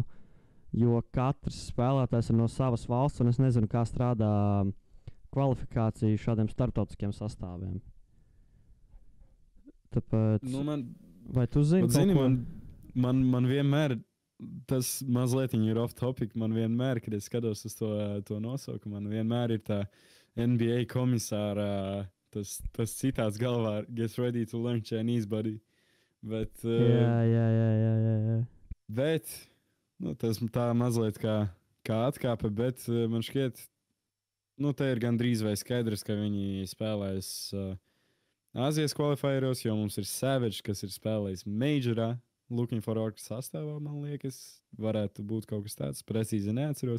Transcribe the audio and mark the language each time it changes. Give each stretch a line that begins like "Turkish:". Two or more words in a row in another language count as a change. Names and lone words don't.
Latvian: Jo katrs spēlētājs ir no savas valsts, un es nezinu, kā strādā kvalifikācija šādiem starptautiskiem sastāviem. Tāpēc, vai tu zini? Man vienmēr, tas mazliet ir
English: off topic,
Latvian: man vienmēr, kad es skatos uz to nosaukumu, man vienmēr ir tā NBA komisāra, tas citāts galvā,
English: get ready to learn Chinese, buddy.
Latvian: Bet, jā. Bet, tas tā mazliet kā atkāpe, bet man šķiet, te ir gandrīz vai skaidrs, ka viņi spēlēs Āzijas kvalifieros, jo mums ir Savage, kas ir spēlējis Majorā, Looking for Orcs sastāvā, man liekas, varētu būt kaut kas tāds, precīzi neatceros.